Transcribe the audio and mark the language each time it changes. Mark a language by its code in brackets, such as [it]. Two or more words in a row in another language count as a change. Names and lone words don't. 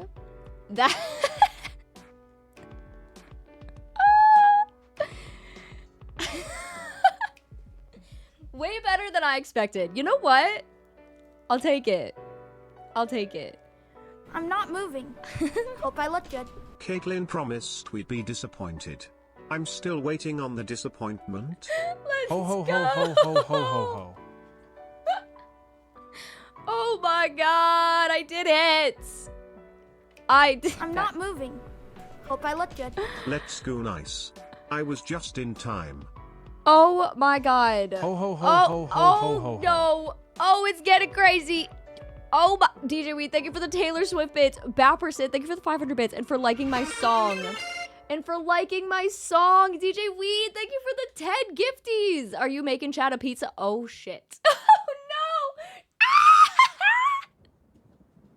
[en] That way better than I expected. You know what? I'll take it. I'll take it. I'm not moving. Hope I look good. Caitlin promised we'd be disappointed. I'm still waiting on the disappointment. Let's Ho ho go. ho ho ho ho ho ho. Oh my god, I did it. I did. I'm not moving. Hope I look good. Let's go nice. I was just in time. Oh my god. Ho ho ho Oh, ho ho oh ho ho. no. Oh, it's getting crazy. Oh my. DJ Weed, thank you for the Taylor Swift bits. Bapperson, thank you for the 500 bits and for liking my song. And for liking my song. DJ Weed, thank you for the 10 gifties. Are you making Chad a pizza? Oh shit. Oh no.